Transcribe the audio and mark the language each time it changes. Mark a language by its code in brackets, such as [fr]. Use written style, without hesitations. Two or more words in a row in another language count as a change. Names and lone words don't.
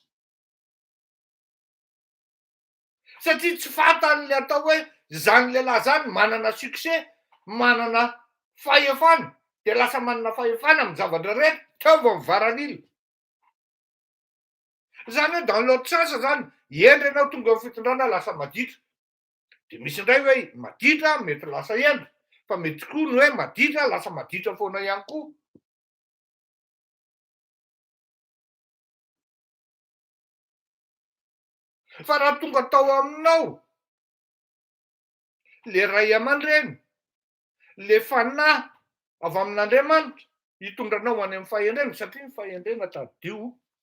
[mg] Satria tsy fantan'ilay atao hoe zany lehilahy zany manana succès, manana fahefana, dia lasa manana fahefana amin'ny zavatra rehetra, teo vao mivaralila. Zany hoe [fr] dans l'autre sens [mg] zany, endry ianao tonga amin'ny fitondrana lasa maditra. Dia misy indray hoe maditra mety lasa endry, fa mety koa ny hoe maditra lasa maditra foana ihany koa. Fa raha tonga tao aminao le ray aman-dreny, le fanahy avy amin'Andriamanitra hitondranao any amin'ny fahendrena satria ny fahendrena tadio.